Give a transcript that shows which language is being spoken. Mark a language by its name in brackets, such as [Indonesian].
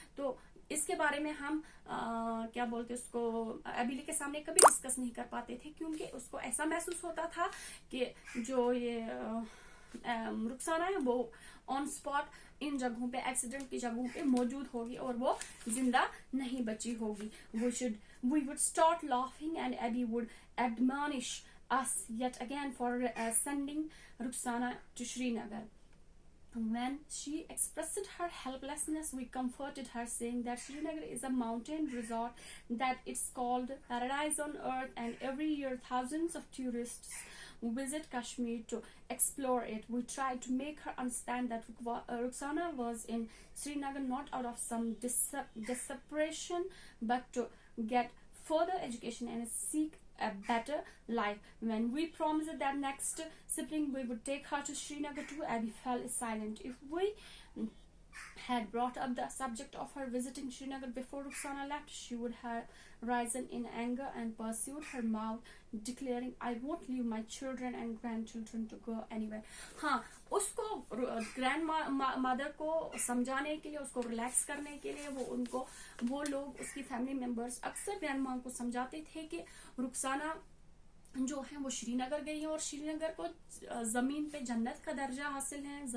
[Hindi] तो इसके बारे में हम क्या बोलते उसको एबिली के सामने कभी डिस्कस नहीं कर पाते थे, क्योंकि उसको ऐसा महसूस होता था कि जो ये रुखसाना है वो ऑन स्पॉट इन जगहों पे, एक्सीडेंट की जगहों पे मौजूद होगी और वो जिंदा नहीं बची होगी। [English] We would start laughing and Abby would admonish us yet again for sending Rukhsana to Srinagar. When she expressed her helplessness, we comforted her, saying that Srinagar is a mountain resort, that it's called paradise on earth, and every year thousands of tourists visit Kashmir to explore it. We tried to make her understand that Rukhsana was in Srinagar not out of some desperation, but to get further education and seek a better life. When we promised that next spring we would take her to Srinagar too, Abby fell silent. If we had brought up the subject of her visiting Srinagar before Rukhsana left, she would have risen in anger and pursued her mouth, declaring, I won't leave my children and grandchildren to go anywhere. [Hindi] हाँ, उसको grand mother को समझाने के लिए, उसको relax करने के लिए वो लोग उसकी फैमिली मेंबर्स अक्सर ग्रैंड माँ को समझाते थे कि रुखसाना जो है वो श्रीनगर गई है और श्रीनगर को जमीन पे जन्नत का दर्जा हासिल है।